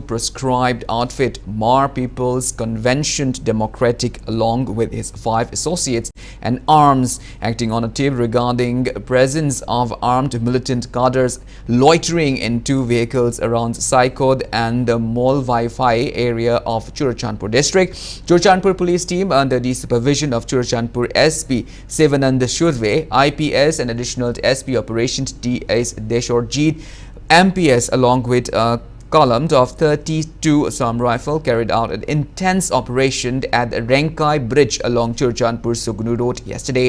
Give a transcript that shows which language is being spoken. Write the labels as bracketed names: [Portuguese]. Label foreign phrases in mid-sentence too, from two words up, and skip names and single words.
[English] prescribed outfit Mar People's Convention Democratic along with his 5 associates and arms, acting on a tip regarding presence of armed militant cadres loitering in 2 vehicles around Saikod and the Molvaifai area of Churachandpur district. Churachandpur police team under the supervision of Churachandpur SP Sevanand Shurve, IPS and additional SP operations DS Deshorjeet MPS along with a column of 32 Assam rifle carried out an intense operation at the Renkai Bridge along Churachandpur Sugnu Road yesterday.